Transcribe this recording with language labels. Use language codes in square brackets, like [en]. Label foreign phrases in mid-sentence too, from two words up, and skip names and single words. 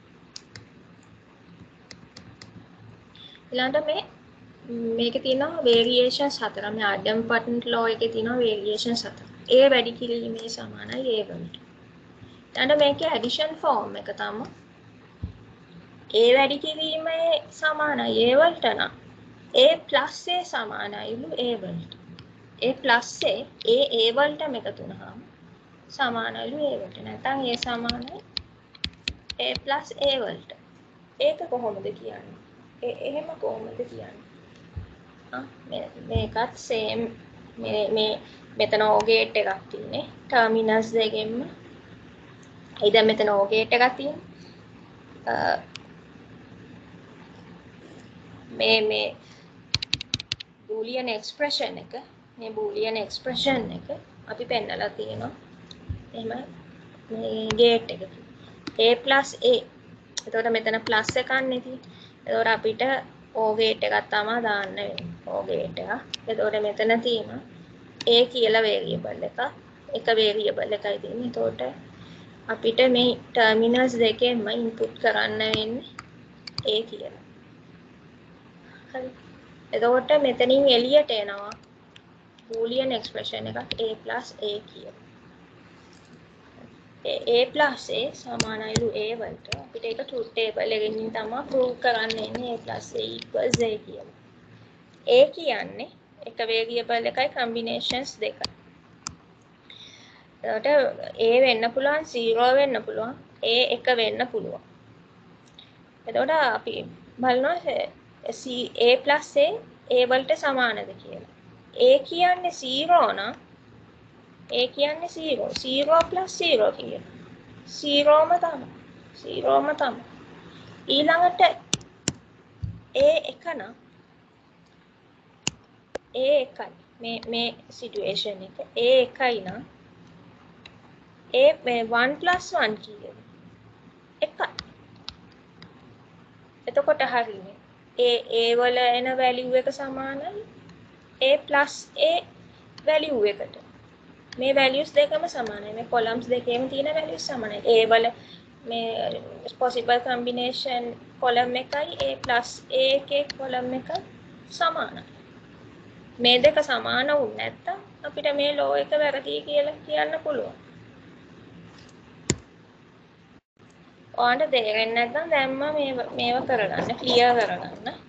[si] ඊළඟට මේකේ තියෙනවා වේරියේෂන්ස් 4. මේ ආඩම් පටන් ලෝ එකේ තියෙනවා වේරියේෂන්ස් 4. A වැඩි කිරීමේ සමානයි A වලට. ඊළඟට මේකේ [en] addition form [si] එක තමයි A වැඩි කිරීමේ සමානයි A වලට නම් [en] A plus A [si] සමානයිලු A වලට. [en] A plus A [si] වලටම එකතු වුණාම සමානලු a වලට. නැත්නම් a සමානයි [en] a plus a [si] වලට. ඒක කොහොමද කියන්නේ? එහෙම කොහොමද කියන්නේ? මේකත් same මේ මෙතන [en] O gate [si] එකක් තියෙන්නේ. terminals දෙකෙන්ම. දැන් මෙතන [en] O gate [si] එකක් තියෙන්නේ. මේ [en] boolean expression [si] එක අපි පෙන්නලා තියෙනවා. එහෙම මේ gate එක [en] a plus a. [si] එතකොට මෙතන plus එකක් නේ තියෙන්නේ. එතකොට අපිට [en] O gate [si] එකක් තමයි දාන්න වෙන්නේ. [en] O gate [si] එක. එතකොට මෙතන තියෙනවා a කියලා variable එක. එක variable එකයි තියෙන්නේ. එතකොට අපිට මේ terminals දෙකෙන්ම input කරන්න වෙන්නේ a කියලා. හරි. එතකොට මෙතනින් එළියට එනවා [en] boolean expression [si] එකක් [en] a plus a [si] කියලා. [en] a plus a [si] සමානයිලු a වලට. අපිට ඒක [en] truth table [si] එකකින් තමයි prove කරන්න ඉන්නේ [en] a plus a equals a [si] කියලා. a කියන්නේ එක variable එකයි combinations දෙකයි. එතකොට a වෙන්න පුළුවන් 0 වෙන්න පුළුවන් a 1 වෙන්න පුළුවන්. එතකොට අපි බලනවා [en] a plus a [si] වලට සමානද කියලා. a කියන්නේ 0 නම් a කියන්නේ 0 0 plus 0 කියන 0ම තමයි ඊළඟට a 1 නම් a 1යි මේ සිටුේෂන් එක a 1යි නම් a 1 plus 1 කියන 1යි. එතකොට හරිනේ a වල එන value එක සමානයි [en] a plus a value [si] එකට. මේ values දෙකම සමානයි. මේ columns දෙකේම තියෙන values සමානයි. a වල මේ [en] possible combination column [si] එකයි [en] a plus a [si] එකේ column එක සමානයි. මේ දෙක සමාන වුනේ නැත්තම් අපිට මේ law එක වැරදි කියලා කියන්න පුළුවන්. ඔයාලට තේරෙන්නේ නැත්නම් දැම්ම මේව කරගන්න ක්ලියර් කරගන්න.